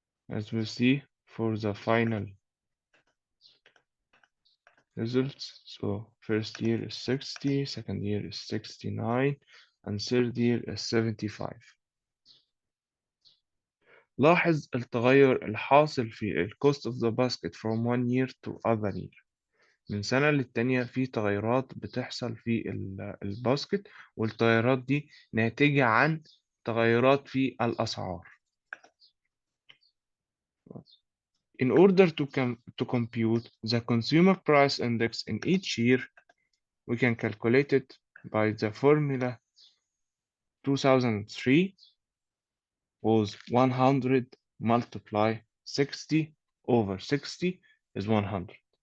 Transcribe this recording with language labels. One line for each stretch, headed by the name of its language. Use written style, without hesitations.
English: as we see for the final results. So first year is 60, second year is 69, and third year is 75.
Arabic: لاحظ التغير الحاصل في ال
English: cost of the basket from one year to other year.
Arabic: من سنة للتانية في تغيرات بتحصل في الباسكت، والتغيرات دي ناتجة عن تغيرات في الأسعار.
English: In order to compute the consumer price index in each year, we can calculate it by the formula 2003 was 100 multiply 60 over 60 is 100.